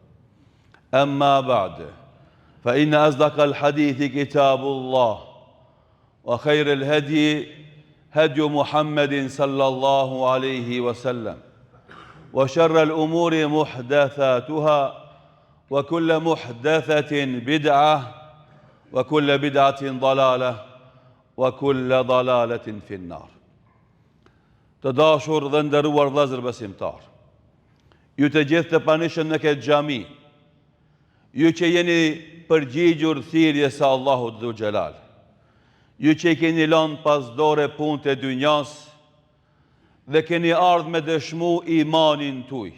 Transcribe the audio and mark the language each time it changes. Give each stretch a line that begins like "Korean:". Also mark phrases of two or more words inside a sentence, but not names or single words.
Arabic: أما بعد فإن أصدق الحديث كتاب الله وخير الهدي هدي محمد صلى الله عليه وسلم وشر الأمور محدثاتها وكل محدثة بدعة وكل بدعة ضلالة وكل ضلالة في النار.
Albanian: Të dashur dhe nderuar vëllezër besimtar, ju të gjithë të pranishëm në këtë xhami, ju që jeni përgjigjur thirrjes së Allahut Dhu Xhelal, ju që i keni lënë pas dore punët e dynjas dhe keni ardhur me dëshmu imanin tuaj.